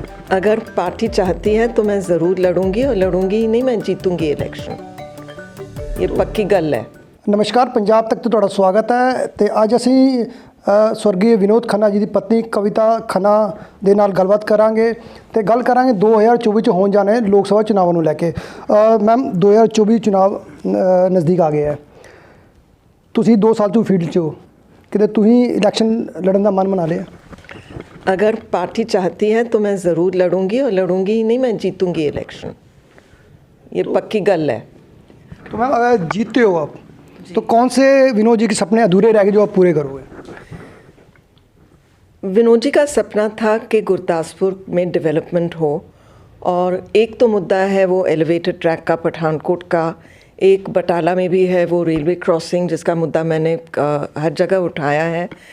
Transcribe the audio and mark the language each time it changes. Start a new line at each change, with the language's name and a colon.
Hindi: अगर पार्टी चाहती है तो मैं ज़रूर लड़ूंगी और लड़ूंगी ही नहीं, मैं जीतूंगी इलेक्शन। ये पक्की गल है। नमस्कार, पंजाब तक तो
Punjabi: ਤੁਹਾਡਾ ਸਵਾਗਤ ਹੈ ਤੇ ਅੱਜ ਅਸੀਂ
Hindi: स्वर्गीय विनोद खन्ना जी की पत्नी कविता खन्ना
Punjabi: ਦੇ ਨਾਲ ਗੱਲਬਾਤ ਕਰਾਂਗੇ ਤੇ ਗੱਲ ਕਰਾਂਗੇ 2024 ਚ ਹੋਣ ਜਾਣੇ ਲੋਕ ਸਭਾ ਚੁਣਾਵਾਂ ਨੂੰ ਲੈ ਕੇ। ਮੈਮ 2024 ਚੁਣਾਵ ਨਜ਼ਦੀਕ ਆ ਗਏ ਹੈ, ਤੁਸੀਂ 2 ਸਾਲ ਤੋਂ ਫੀਲਡ 'ਚ ਹੋ, ਕਿਤੇ ਤੁਸੀਂ ਇਲੈਕਸ਼ਨ ਲੜਨ ਦਾ ਮਨ ਬਣਾ ਲਿਆ?
Hindi: अगर पार्टी चाहती है तो मैं ज़रूर लड़ूंगी और लड़ूंगी ही नहीं, मैं जीतूंगी इलेक्शन। ये पक्की गल है। तो मैम अगर जीतते हो आप तो कौन से विनोद जी के सपने अधूरे रह गए जो आप पूरे करोगे? विनोद जी का सपना था कि गुरदासपुर में डेवलपमेंट हो, और एक तो मुद्दा है वो एलिवेटेड ट्रैक का पठानकोट का, एक बटाला में भी है वो रेलवे क्रॉसिंग जिसका मुद्दा मैंने हर जगह उठाया है।